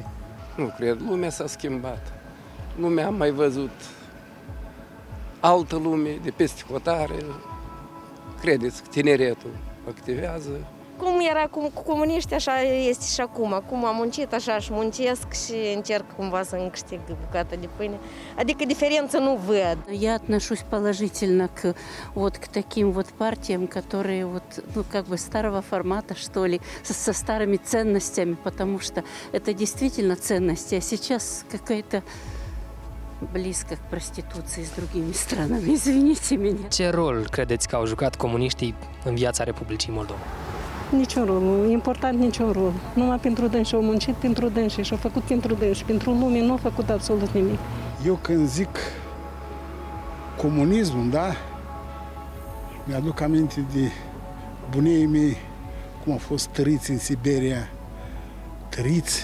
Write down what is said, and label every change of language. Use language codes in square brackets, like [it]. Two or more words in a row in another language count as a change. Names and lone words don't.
[ro] Nu cred, lumea s-a schimbat. Lumea am mai văzut altă lume de peste hotare. Credeți că tineretul activează? Cum era cu comuniști, așa este și acum. Acum am muncit, așa și muncesc și încerc cumva să-mi câștig bucata de pâine. Adică diferență nu văd. [ru] Я отношусь положительно к таким партиям, которые старого формата, что ли, со старыми ценностями, потому что это действительно ценности, а сейчас какая-то близко к проституции с другими странами, извините меня. [ro] Ce rol credeți că au jucat comuniștii în viața Republicii Moldova? Niciun rol, important niciun rol. Numai pentru dânsi au muncit pentru dânsi și au făcut pentru dânsi. Pentru lume nu au făcut absolut nimic. Eu când zic comunismul, da, mi-aduc aminte de bunii mei, cum au fost tăriți în Siberia, tăriți.